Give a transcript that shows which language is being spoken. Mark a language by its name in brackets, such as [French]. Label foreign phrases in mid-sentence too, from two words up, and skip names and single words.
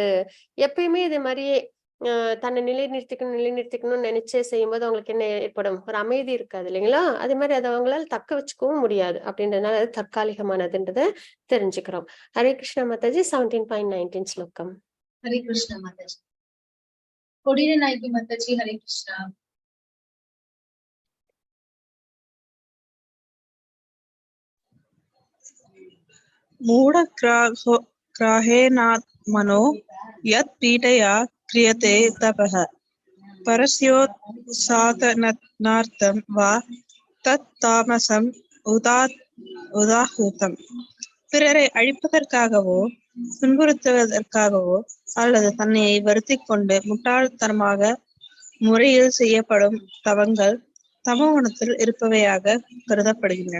[Tamil] எப்பயுமே இது மாதிரியே தன்னை நிலைநிறுத்திக்கணும்னு நினைச்சே செய்யும்போது அவங்களுக்கு என்ன ஏற்படும்? ஒரு அமைதி இருக்காது இல்லைங்களா? அதே மாதிரி அதை அவங்களால தக்க வச்சுக்கவும் முடியாது. அப்படின்றதுனால அது தற்காலிகமானதுன்றதை தெரிஞ்சுக்கிறோம். ஹரே கிருஷ்ண மாதாஜி. 17.19 ஸ்லோகம். ஹரே கிருஷ்ண மாதாஜி. கொடிய நாயகி மாதாஜி. ஹரே கிருஷ்ணா. [Sanskrit] मूढग्राहेणात्मनो यत् पीडया क्रियते तपः परस्योत्साधनार्थं वा तत् तामसम् உதாஹூதம். [Tamil] பிறரை அழிப்பதற்காகவோ துன்புறுத்துவதற்காகவோ அல்லது தன்னை வருத்திக் கொண்டு முட்டாள்தனமாக முறையில் செய்யப்படும் தவங்கள் தமோகுணத்தில் இருப்பவையாக கருதப்படுகின்றன.